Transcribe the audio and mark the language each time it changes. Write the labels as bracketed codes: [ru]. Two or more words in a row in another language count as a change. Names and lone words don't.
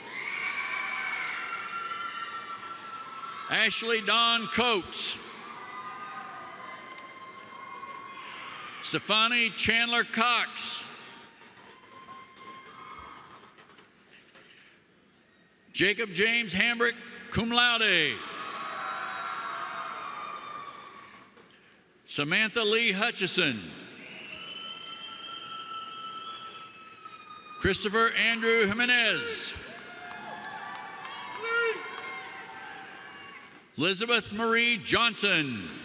[en] Ashley Dawn Coates. Stefani Chandler Cox. Jacob James Hambrick, [la] cum laude. [en] Samantha Lee Hutchison. Christopher Andrew Jimenez. Elizabeth Marie Johnson.